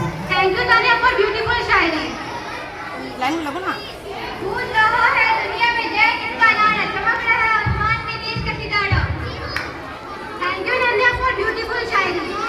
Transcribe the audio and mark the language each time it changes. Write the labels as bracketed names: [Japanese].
[English] Thank you Tania for beautiful shayari. [Hindi] Line में लगो ना। कूद रहा है दुनिया में जय किसका नारा, चमक रहा है आसमान में देश का सितारा। [English] Thank you Nandiya for beautiful shayari.